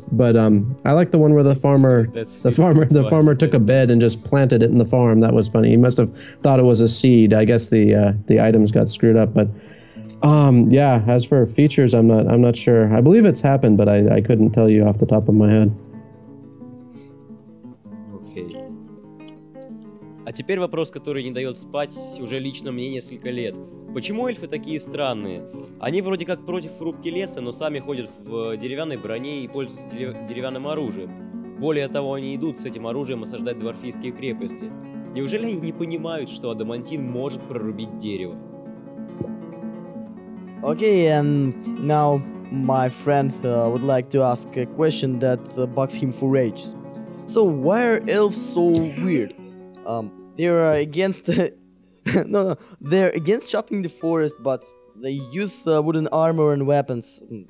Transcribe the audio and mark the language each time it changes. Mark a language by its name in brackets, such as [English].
[English] But I like the one where the farmer took a bed and just planted it in the farm. That was funny. He must have thought it was a seed. I guess the items got screwed up. But yeah, as for features, I'm not sure. I believe it's happened, but I couldn't tell you off the top of my head. [Russian] Окей. А теперь вопрос, который не дает спать уже лично мне несколько лет. Почему эльфы такие странные? Они вроде как против рубки леса, но сами ходят в деревянной броне и пользуются деревянным оружием. Более того, они идут с этим оружием осаждать дварфийские крепости. Неужели они не понимают, что адамантин может прорубить дерево? [English] Okay, and now my friend would like to ask a question that bugs him for ages. So why are elves so weird? They're against they're against chopping the forest, but they use wooden armor and weapons.